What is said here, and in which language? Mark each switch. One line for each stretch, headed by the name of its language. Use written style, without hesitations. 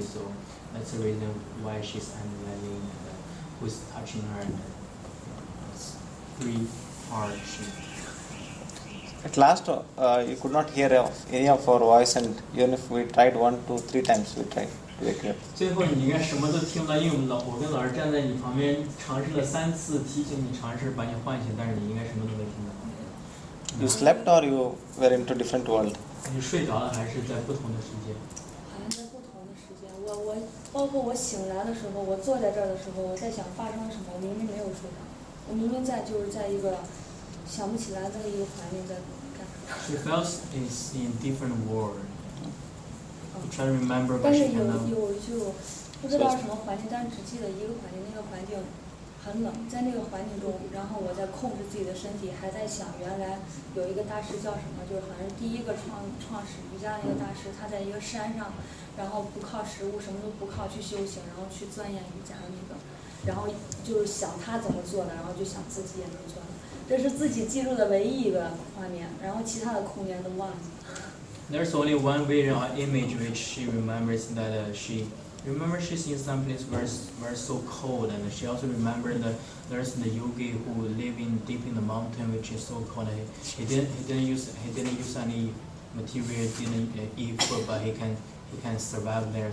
English: So that's the reason why she's analyzing who's touching her. And it's 3 hard. At last, you could not hear any of our voice, and even if we tried 1, 2, 3 times, we tried to wake you up.
Chinese: 最后你应该什么都听不到，因为我跟老师站在你旁边，尝试了3次提醒你尝试把你唤醒，但是你应该什么都没听到。
English: You slept or you were into different world?
Chinese: 你睡着了还是在不同的世界？好像在不同的时间，我包括我醒来的时候，我坐在这儿的时候，我在想发生了什么，我明明没有睡着，我明明就是在一个想不起来的一个环境在干。
English: She felt is in different world. You try to remember, but
Chinese: 但
English: she
Chinese: 是有
English: cannot.
Chinese: 就不知道是什么环境，但是只记得一个环境，那个环境很冷，在那个环境中，然后我在控制自己的身体，还在想原来有一个大师叫什么，就是好像是第一个创始瑜伽的一个大师，他在一个山上，然后不靠食物，什么都不靠去修行，然后去钻研瑜伽的那个，然后就是想他怎么做的，然后就想自己也能做的，这是自己记住的唯一一个画面，然后其他的空间都忘记。
English: There's only one vision or image which she remembers that she's in some place where so cold, and she also remembered that there's the yogi who live deep in the mountain, which is so cold. He didn't use any material, didn't eat food, but he can survive there.